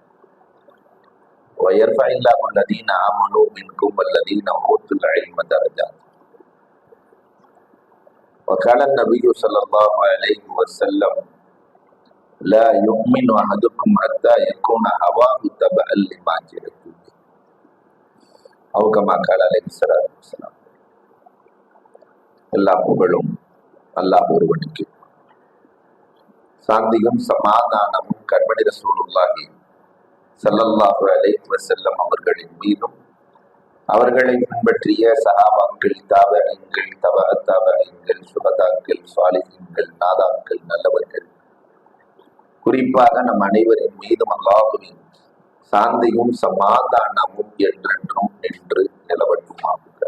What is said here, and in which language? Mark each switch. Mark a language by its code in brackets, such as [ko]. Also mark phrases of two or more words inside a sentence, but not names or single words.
[ar] ويرفع الله الذين آمنوا منكم والذين أوتوا العلم درجات. وقال النبي صلى الله عليه وسلم لا يؤمن أحدكم حتى يكون هواه تبعا لما جئت به أو كما قال عليه الصلاة والسلام. [ta] எல்லா புகழும் அல்லாஹ் ஒருவனுக்கு, சாந்தியும் சமாதானமும் கண்மணி [ar] رسول الله صلى الله عليه وسلم [ta] அவர்களின் மீதும் அவர்களை பின்பற்றிய சஹாபாக்கள், தாபஈன்கள், தபஅத் தாபஈன்கள், சுஹதாக்கள், சாலிஹீன்கள், நாதாக்கள், நல்லவர்கள், குறிப்பாக நம் அனைவரின் மீதும் அல்லாஹ்வின் சாந்தியும் சமாதானமும் என்றென்றும் நின்று நிலவட்டுமாகுக.